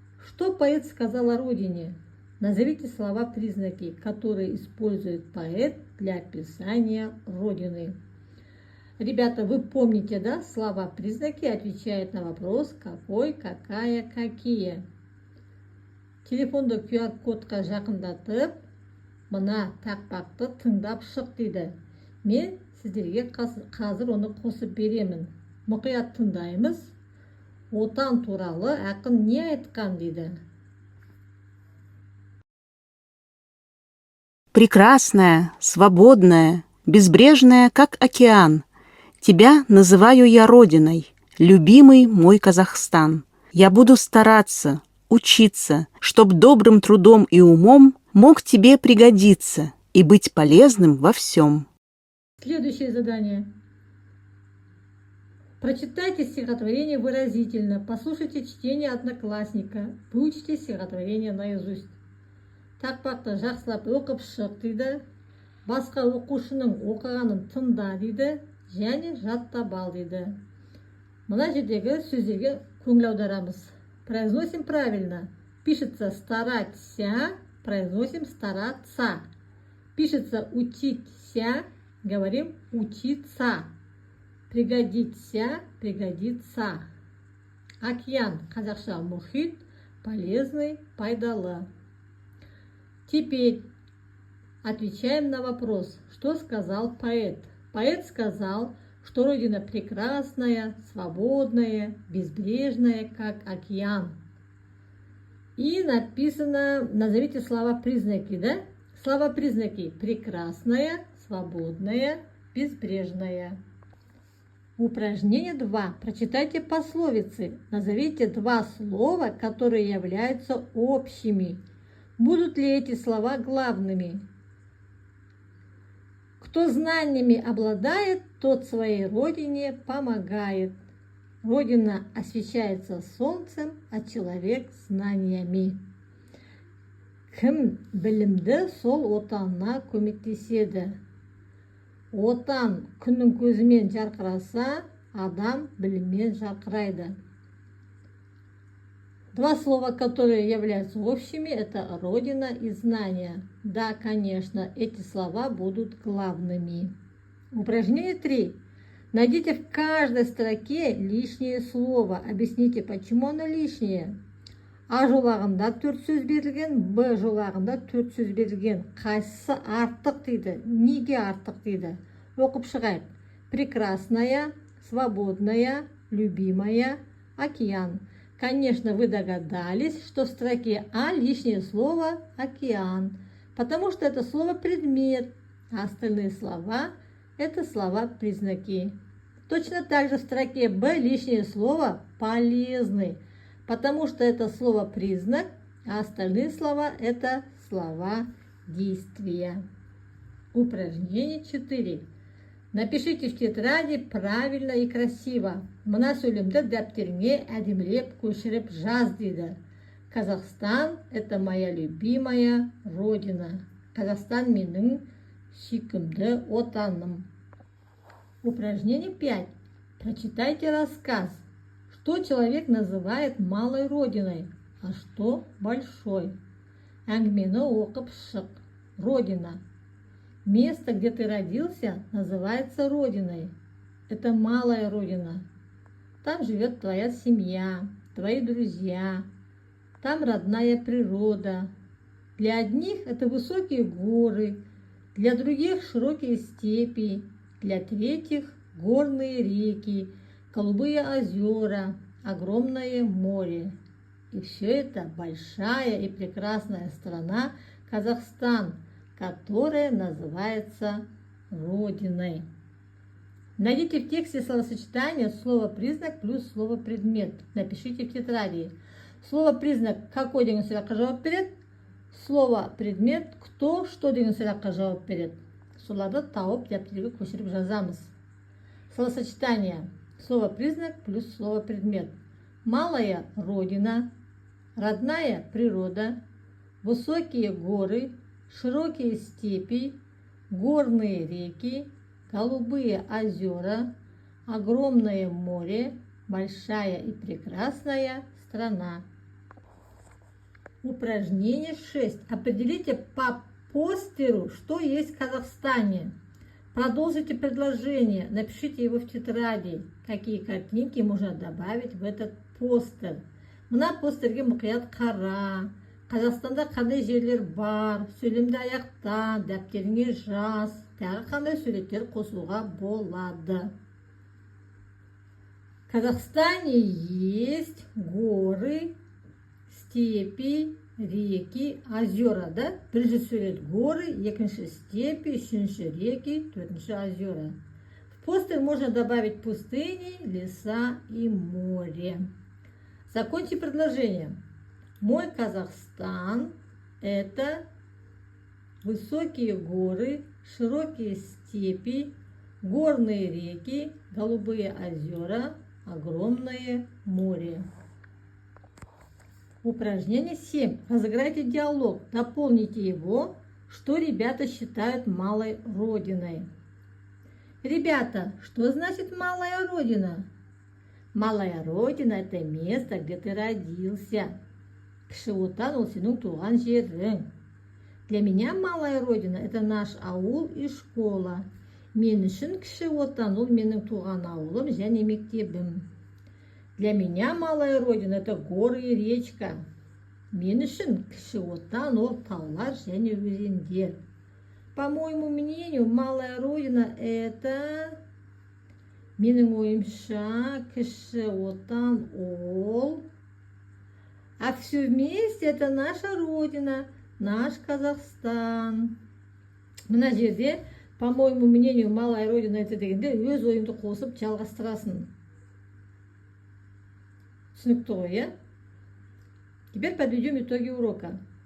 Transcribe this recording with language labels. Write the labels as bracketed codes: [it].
[ru] Что поэт сказал о родине? Назовите слова-признаки, которые использует поэт для описания родины. Ребята, вы помните, да, слова-признаки отвечают на вопрос какой, какая, какие. [kk] Телефонда QR-кодқа жақындатып, мына тақпақты тыңдап шық дейді. Мен сіздерге қазір оны қосып беремін. Мұқият тыңдаймыз. Отан туралы ақын не айтқан дейді. [ru] Прекрасная, свободная, безбрежная, как океан. Тебя называю я родиной, любимый мой Казахстан. Я буду стараться, учиться, чтоб добрым трудом и умом мог тебе пригодиться и быть полезным во всем. Следующее задание. Прочитайте стихотворение выразительно, послушайте чтение одноклассника, выучите стихотворение наизусть. [kk] Тақпақты жақсылап оқып шық дейді, басқа оқушының оқығанын тыңда дейді, және жаттап ал дейді. Мына жердегі сөздерге көңіл аударамыз. [ru] Произносим правильно. Пишется стараться, произносим стараться. Пишется учиться, говорим учиться. Пригодится, пригодится. [kk] Океан, қазақша мұхит, полезный, пайдалы. [ru] Теперь отвечаем на вопрос, что сказал поэт. Поэт сказал, что Родина прекрасная, свободная, безбрежная, как океан. И написано, назовите слова-признаки, да? Слова-признаки: прекрасная, свободная, безбрежная. Упражнение 2. Прочитайте пословицы. Назовите 2 слова, которые являются общими. Будут ли эти слова главными? Кто знаниями обладает, тот своей родине помогает. Родина освещается солнцем, а человек знаниями. [kk] Кім білімді, сол отанына көмектеседі. Отан күннің көзімен жарқыраса, адам біліммен жарқырайды. [ru] 2 слова, которые являются общими, это родина и знания. Да, конечно, эти слова будут главными. Упражнение 3. Найдите в каждой строке лишнее слово. Объясните, почему оно лишнее. [kk] А жолағында 4 сөз берілген, Б жолағында 4 сөз берілген. Қайсысы артық дейді, неге артық дейді. Оқып шығайық. [ru] Прекрасная, свободная, любимая, океан. Конечно, вы догадались, что в строке А лишнее слово «океан», потому что это слово «предмет», а остальные слова – это слова-признаки. Точно так же в строке Б лишнее слово «полезный», потому что это слово-признак, а остальные слова – это слова-действия. Упражнение 4. Напишите в тетради правильно и красиво. [kk] Мына сөйлемді дәптеріңе әдемілеп көшіріп жаз дейді. [ru] Казахстан – это моя любимая родина. [kk] Казахстан менің сүйкімді отаным. [ru] Упражнение 5. Прочитайте рассказ. Что человек называет малой родиной, а что большой? [kk] Әңгімені оқып шық. [ru] Родина. Место, где ты родился, называется родиной. Это малая родина. Там живет твоя семья, твои друзья. Там родная природа. Для одних это высокие горы, для других широкие степи, для третьих горные реки, голубые озера, огромное море. И все это большая и прекрасная страна Казахстан, которая называется Родиной. Найдите в тексте словосочетание слово-признак плюс слово-предмет. Напишите в тетради. Слово-признак какой [kk] деген сұраққа жауап береді? [ru] Слово предмет кто что [kk] деген сұраққа жауап береді. Соларды тауып дәптерге көшіріп жазамыз. [ru] Словосочетание. Слово признак плюс слово предмет. Малая родина, родная природа, высокие горы, широкие степи, горные реки, голубые озера, огромное море, большая и прекрасная страна. Упражнение 6. Определите по постеру, что есть в Казахстане. Продолжите предложение, напишите его в тетради, какие картинки можно добавить в этот постер. [kk] Мына постерге мұқият қара, Қазақстанда қандай жерлер бар, сөйлемді аяқта, дәптеріңе жаз, тағы қандай суреттер қосуға болады. [ru] В Казахстане есть горы, степи, реки, озера, да? [kk] Бірінші сурет горы, екінші степи, үшінші реки, төртінші озера. [ru] В постер можно добавить пустыни, леса и море. Закончи предложение. Мой Казахстан – это высокие горы, широкие степи, горные реки, голубые озера, огромное море. Упражнение 7. Разыграйте диалог, дополните его, что ребята считают малой родиной. Ребята, что значит малая родина? Малая родина – это место, где ты родился. [kk] Кіші отан ол сенің туған жерің. [ru] Для меня малая родина – это наш ауыл и школа. [kk] Мен үшін кіші отан ол менің туған ауылым және мектебім. [ru] Для меня малая родина – это горы и речка. [kk] Мен үшін кіші отан ол таулар және өзендер. [ru] По моему мнению, малая родина – это... [kk] Менің ойымша, кіші отан ол... [ru] А все вместе это наша родина, наш Казахстан. [kk] Мына жерде, [ru] по моему мнению, малая родина это [kk] дегенде өз ойыңды қосып жалғастырасың. Түсінікті ғой, иә? [ru] Теперь подведем итоги урока.